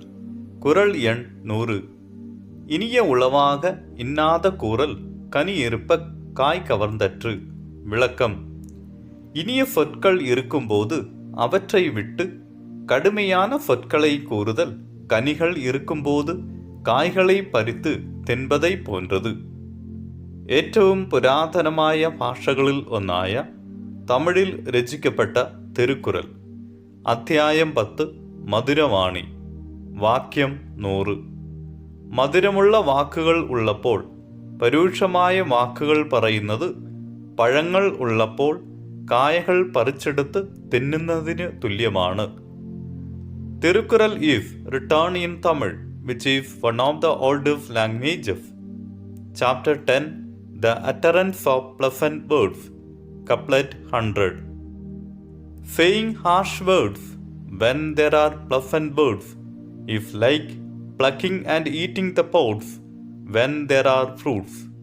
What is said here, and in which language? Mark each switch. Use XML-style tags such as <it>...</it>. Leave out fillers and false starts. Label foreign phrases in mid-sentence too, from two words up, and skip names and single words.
<ta>குறள் எண் 100. இனிய உளவாக இன்னாத கூறல் கனி இருப்ப காய் கவர்ந்தற்று. விளக்கம்: இனிய சொற்கள் இருக்கும்போது அவற்றை விட்டு கடுமையான சொற்களை கூறுதல் கனிகள் இருக்கும்போது காய்களை பறித்து தின்பதை போன்றது.</ta> <ml>ഏറ്റവും പുരാതനമായ ഭാഷകളിൽ ഒന്നായ തമിഴിൽ രചിക്കപ്പെട്ട തിരുക്കുറൽ. അധ്യായം 10. മധുരവാണി. വാക്യം 100. മധുരമുള്ള വാക്കുകൾ ഉള്ളപ്പോൾ പരുഷമായ വാക്കുകൾ പറയുന്നത് പഴങ്ങൾ ഉള്ളപ്പോൾ കായകൾ പറിച്ചെടുത്ത് തിന്നുന്നതിന് തുല്യമാണ്.</ml> <en>തിരുക്കുറൽ ഈസ് written in Tamil, which is one of the oldest languages. Chapter 10. The utterance of pleasant words. Couplet 100. Saying harsh words when there are pleasant words is like plucking and eating the pods when there are fruits.</en>